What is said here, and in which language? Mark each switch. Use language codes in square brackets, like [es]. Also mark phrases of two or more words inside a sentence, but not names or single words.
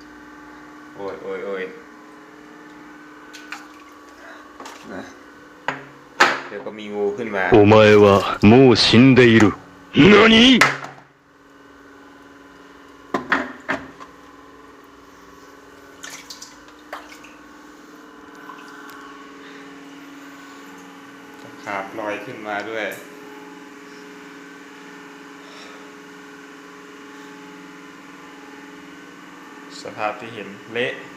[th] นะเดี๋ยวก็มีงูขึ้นมา [ja] お前はもう死んでいる。何？ [th] ตะขาบลอยขึ้นมาด้วยสภาพที่เห็นเละ